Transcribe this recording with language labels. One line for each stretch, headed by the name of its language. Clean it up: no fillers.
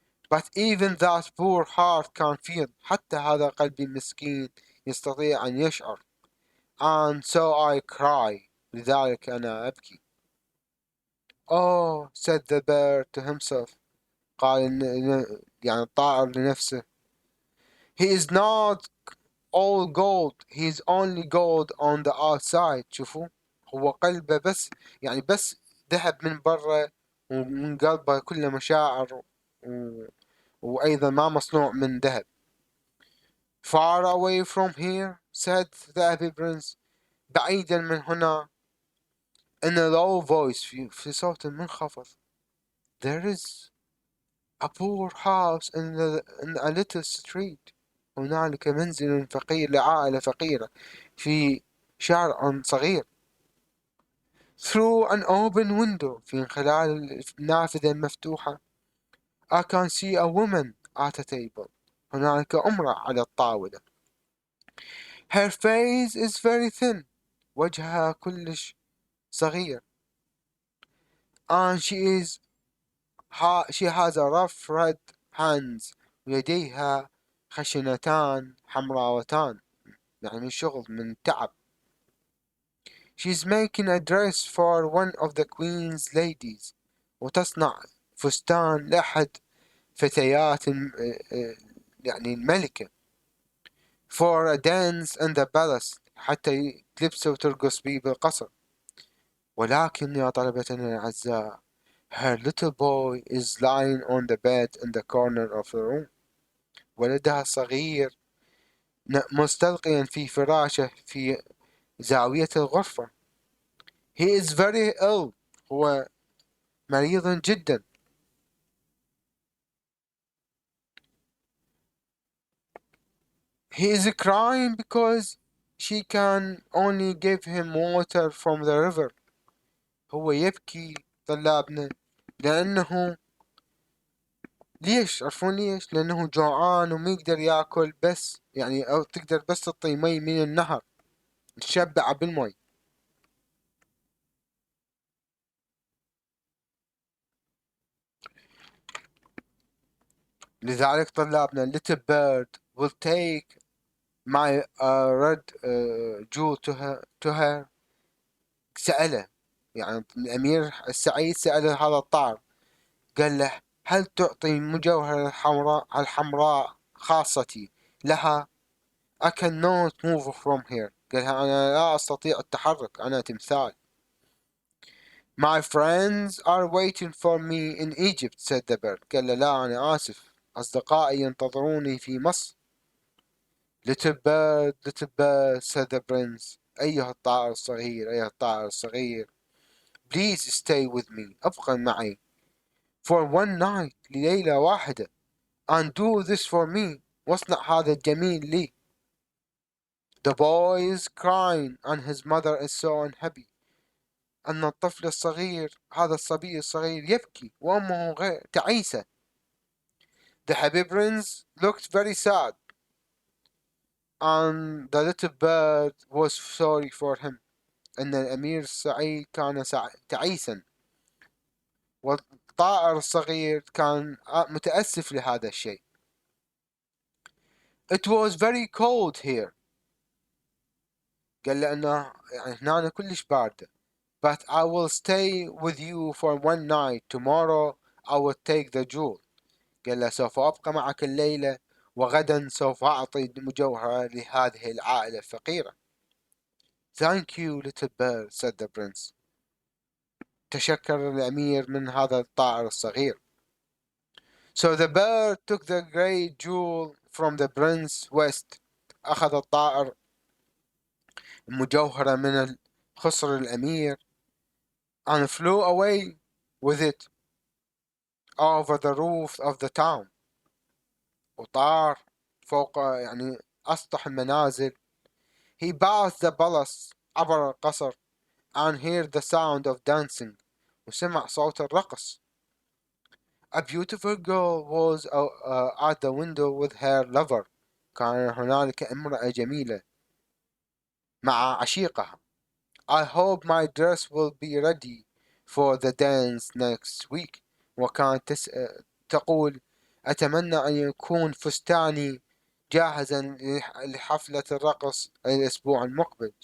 English: But even that poor heart can feel.
Arabic: حتى هذا قلبي المسكين يستطيع أن يشعر.
English: And so I cry.
Arabic: لذلك أنا أبكي.
English: Oh, said the bird to himself.
Arabic: قال يعني الطائر لنفسه.
English: He is not all gold. He is only gold on the outside.
Arabic: شوفوا، هو قلبه بس يعني بس ذهب من برا، ومن قلبه كله مشاعر وأيضا ما مصنوع من ذهب.
English: Far away from here, said the happy prince.
Arabic: بعيدا من هنا.
English: In a low voice
Arabic: في صوت منخفض.
English: There is a poor house in a little street.
Arabic: هنالك منزل فقير لعائلة فقيرة في شارع صغير.
English: Through an open window.
Arabic: في خلال النافذة المفتوحة.
English: I can see a woman at a table.
Arabic: هنالك امرأة على الطاولة.
English: Her face is very thin.
Arabic: وجهها كلش صغير.
English: And she has a rough red hands.
Arabic: ويديها خشنتان حمراوتان، يعني من شغل من تعب.
English: She's making a dress for one of the queen's ladies.
Arabic: وتصنع فستان لأحد فتيات يعني الملكة.
English: For a dance in the palace.
Arabic: حتى تلبسه وترقص بيه بالقصر. ولكن يا طلبتنا الأعزاء
English: her little boy is lying on the bed in the corner of the room.
Arabic: ولدها الصغير مستلقيا في فراشه في زاوية الغرفة.
English: He is very ill.
Arabic: هو مريض جدا.
English: He is crying because she can only give him water from the river.
Arabic: هو يبكي طلابنا لأنه ليش؟ عرفون ليش؟ لأنه جوعان وما يقدر ياكل، بس يعني أو تقدر بس تعطي مي من النهر تشبع بالمي. لذلك طلابنا
English: little bird will take my red jewel to her.
Arabic: سأله يعني الأمير السعيد سأل هذا الطائر، قال له هل تعطي مجوهرة الحمراء خاصتي لها؟
English: I cannot move from here.
Arabic: قالها أنا لا أستطيع التحرك، أنا تمثال.
English: My friends are waiting for me in Egypt, said the bird.
Arabic: قال له لا أنا آسف، أصدقائي ينتظروني في مصر.
English: little bird, said the prince.
Arabic: أيها الطائر الصغير، أيها الطائر الصغير.
English: Please stay with me.
Arabic: أبقى معي.
English: For one night.
Arabic: لليلة واحدة.
English: And do this for me.
Arabic: واصنع هذا الجميل لي.
English: The boy is crying and his mother is so unhappy.
Arabic: أن الطفل الصغير، هذا الصبي الصغير يبكي وأمه غير تعيسة.
English: The happy prince looked very sad. And the little bird was sorry for him.
Arabic: أن الأمير السعيد كان تعيسا، والطائر الصغير كان متأسف لهذا الشيء.
English: It was very cold here.
Arabic: قال له أنه يعني هنا كلش باردة.
English: But I will stay with you for one night. Tomorrow I will take the jewel.
Arabic: قال له سوف أبقى معك الليلة، وغدا سوف أعطي مجوهرة لهذه العائلة الفقيرة.
English: Thank you, little bird, said the prince.
Arabic: تشكر الأمير من هذا الطائر الصغير.
English: So the bird took the great jewel from the prince west.
Arabic: أخذ الطائر المجوهرة من خصر الأمير
English: and flew away with it over the roof of the town.
Arabic: وطار فوق يعني أسطح المنازل.
English: He passed the palace
Arabic: عبر القصر
English: and heard the sound of dancing.
Arabic: وسمع صوت الرقص.
English: A beautiful girl was at the window with her lover.
Arabic: كان هنالك امرأة جميلة مع عشيقها.
English: I hope my dress will be ready for the dance next week.
Arabic: وكانت تقول أتمنى أن يكون فستاني جاهزا لحفلة الرقص الأسبوع المقبل.